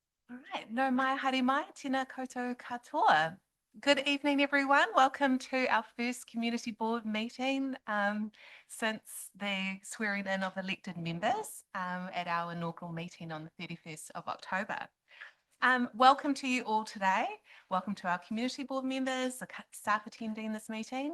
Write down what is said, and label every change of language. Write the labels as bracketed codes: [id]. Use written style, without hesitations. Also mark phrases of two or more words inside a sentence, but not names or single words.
[en] All right, [mi] no mai haere mai, tēnā koutou katoa. [en] Good evening, everyone. Welcome to our first community board meeting since the swearing in of elected members at our inaugural meeting on the 31st of October. Welcome to you all today. Welcome to our community board members, the staff attending this meeting.